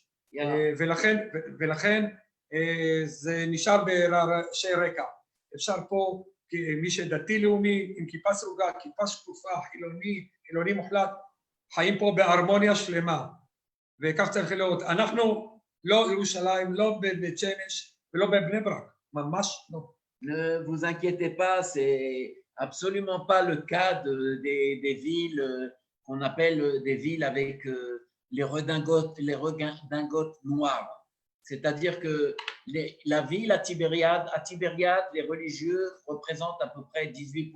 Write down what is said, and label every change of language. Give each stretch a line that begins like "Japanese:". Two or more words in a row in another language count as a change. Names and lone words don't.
Hebrew: ולכן זה נשאר ברעשי רקע. אפשר פה, מי שדתי לאומי, עם כיפה סרוגה, כיפה שקופה, חילוני מוחלט, חיים פה בהרמוניה שלמה. וכך צריך להיות. אנחנו לא ירושלים, לא בבית שמש ולא בבני ברק, ממש לא.
French: Ne vous inquiétez pas, c'est absolument pas le cas des villes qu'on appelle des villes avec les redingotes noires. C'est-à-dire que la ville à Tibériade, les religieux représentent à peu près 18%.